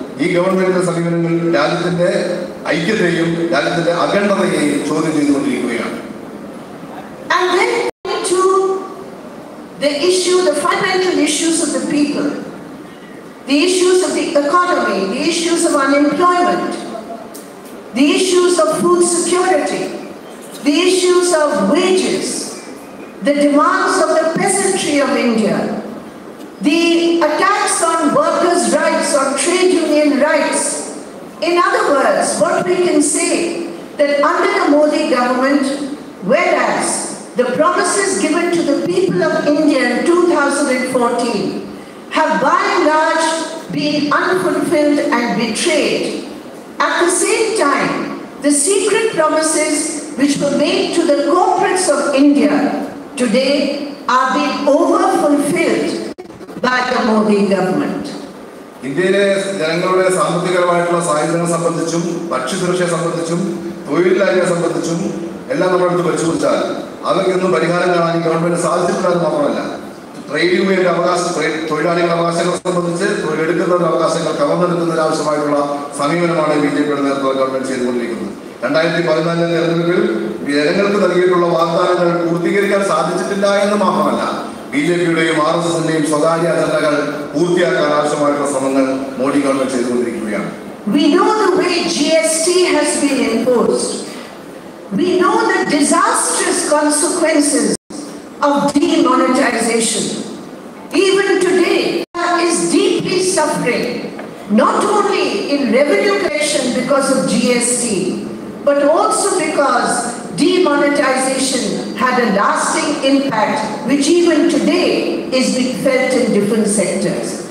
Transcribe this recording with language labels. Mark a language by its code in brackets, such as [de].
[ml] ഈ ഗവൺമെന്റിന്റെ സമീപനങ്ങൾ രാജ്യത്തിന്റെ ഐക്യത്തെയും രാജ്യത്തിന്റെ അഖണ്ഡതയെയും ചോദ്യം ചെയ്തുകൊണ്ടിരിക്കുകയാണ്. [en] And then to the issue, the fundamental issues of the people, the issues of the economy, the issues of unemployment, the issues of food security, the issues of wages, the demands of the peasantry of India, the attacks on workers' rights, on trade union rights. In other words, what we can say that under the Modi government, whereas the promises given to the people of India in 2014 have by and large been unfulfilled and betrayed, at the same time, the secret promises which were made to the corporates of India today are being over-fulfilled by the Modi government. [ml] ഇന്ത്യയിലെ ജനങ്ങളുടെ സാമ്പത്തികപരമായിട്ടുള്ള സാഹചര്യങ്ങളെ സംബന്ധിച്ചും ഭക്ഷ്യസുരക്ഷയെ സംബന്ധിച്ചും തൊഴിലില്ലായ്മയെ സംബന്ധിച്ചും എല്ലാം നമ്മളെടുത്ത് പരിശോധിച്ചാൽ അവർക്കൊന്നും പരിഹാരം കാണാൻ ഈ ഗവൺമെന്റ് സാധിച്ചിട്ടില്ല എന്ന് മാത്രമല്ല, ട്രേഡ് യൂണിയന്റെ തൊഴിലാളികളുടെ അവകാശങ്ങളെ സംബന്ധിച്ച് തൊഴിലെടുക്കുന്നവരുടെ അവകാശങ്ങൾ കവർന്നെടുക്കുന്നതിന് ആവശ്യമായിട്ടുള്ള സമീപനമാണ് BJPയുടെ നേതൃത്വ ഗവൺമെന്റ് ചെയ്തുകൊണ്ടിരിക്കുന്നത്. 2014 തെരഞ്ഞെടുപ്പിൽ ജനങ്ങൾക്ക് നൽകിയിട്ടുള്ള വാഗ്ദാനങ്ങൾ പൂർത്തീകരിക്കാൻ സാധിച്ചിട്ടില്ല എന്ന് മാത്രമല്ല, BJPയുടെയും RSSന്റെയും സ്വകാര്യ അജണ്ടകൾ പൂർത്തിയാക്കാൻ ആവശ്യമായിട്ടുള്ള ശ്രമങ്ങൾ മോഡി ഗവൺമെന്റ് ചെയ്തുകൊണ്ടിരിക്കുകയാണ്. [en] We know the way GST has been imposed. We know the disastrous consequences of demonetization. Even today, India is deeply suffering, not only in revenue collection because of GST, but also because demonetization had a lasting impact, which even today is being felt in different sectors.